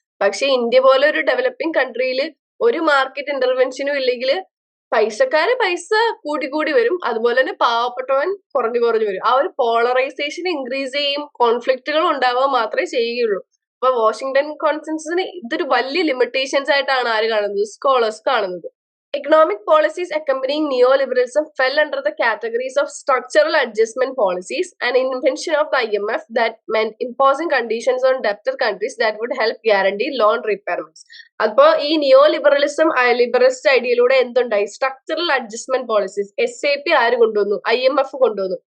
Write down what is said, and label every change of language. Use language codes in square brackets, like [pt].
[ml] പക്ഷെ ഇന്ത്യ പോലെ ഒരു ഡെവലപ്പിംഗ് കൺട്രിയിൽ ഒരു മാർക്കറ്റ് ഇന്റർവെൻഷനും ഇല്ലെങ്കിൽ പൈസക്കാര് പൈസ കൂടി വരും, അതുപോലെ തന്നെ പാവപ്പെട്ടവൻ കുറഞ്ഞു വരും. ആ ഒരു പോളറൈസേഷൻ ഇൻക്രീസ് ചെയ്യും, കോൺഫ്ലിക്റ്റുകൾ ഉണ്ടാവുക മാത്രമേ ചെയ്യുകയുള്ളൂ. അപ്പൊ വാഷിംഗ്ടൺ കോൺസെൻസസിന് ഇതൊരു വലിയ ലിമിറ്റേഷൻസ് ആയിട്ടാണ് ആര് കാണുന്നത്? സ്കോളേഴ്സ് കാണുന്നത്. [en] Economic policies accompanying neoliberalism fell under the categories of structural adjustment policies, an invention of the IMF that meant imposing conditions on debtor countries that would help guarantee loan repayments. [ml] അപ്പോ ഈ നിയോ liberalist ഐഡിയയിലൂടെ എന്തുണ്ടായി? Structural adjustment policies, SAP ആര് കൊണ്ടുവന്നു? IMF കൊണ്ടുവന്നു.